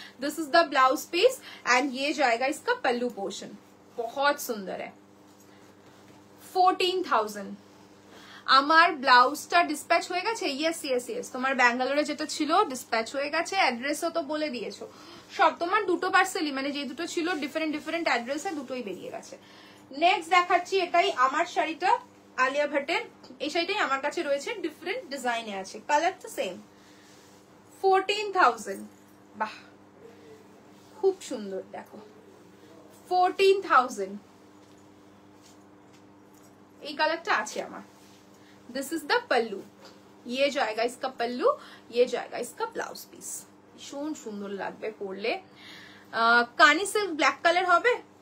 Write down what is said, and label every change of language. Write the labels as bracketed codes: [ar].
[en] this is the blouse piece [hi] and ये जाएगा इसका पल्लू पोर्शन, बहुत सुंदर है। 14,000। [bn] আমার ব্লাউজটা ডিসপ্যাচ হয়ে গেছে, ইয়েস ইয়েস ইয়েস, তোমার ব্যাঙ্গালোরে যেটা ছিল ডিসপ্যাচ হয়ে গেছে, অ্যাড্রেসও তো বলে দিয়েছো সব। তোমার দুটো পার্সেলই, মানে যে দুটো ছিল ডিফারেন্ট ডিফারেন্ট অ্যাড্রেসে, দুটোই বেরিয়ে গেছে। নেক্সট দেখাচ্ছি, এটাই আমার শাড়িটা, আলিয়া ভাটের এই শাড়িটাই আমার কাছে রয়েছে, ডিফারেন্ট ডিজাইনে আছে, কালার তো সেম। 14,000। বাহ খুব সুন্দর দেখো, 14,000। এই কালারটা আছে আমার। [en] this is the pallu, [hi] ये जाएगा इसका पल्लू, ये जाएगा इसका ब्लाउज पीस। भीषण सुंदर [bn] লাগবে পরলে। কানি সিল্ক ব্ল্যাক কালার হবে?